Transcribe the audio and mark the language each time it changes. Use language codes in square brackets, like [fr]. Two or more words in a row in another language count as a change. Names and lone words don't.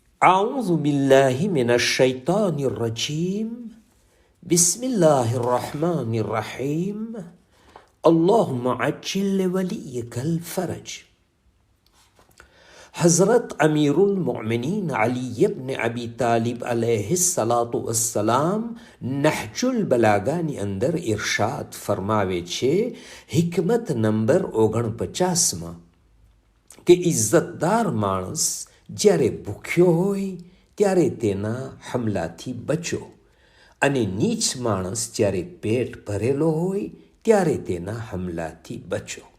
[ar] أعوذ بالله من الشيطان الرجيم بسم الله الرحمن الرحيم اللهم عجل لوليك الفرج. [gu] हज़रत अमीरुल मोमिनीन अली इब्न अबी तालिब [ar] عليه الصلاة والسلام [gu] નહજુલ બલાગાની અંદર ઇરશાદ ફરમાવે છે, હિકમત નંબર 49માં, કે ઇજ્જતદાર માણસ જ્યારે ભૂખ્યો હોય ત્યારે તેના હમલાથી બચો, અને નીચ માણસ જ્યારે પેટ ભરેલો હોય ત્યારે તેના હમલાથી બચો.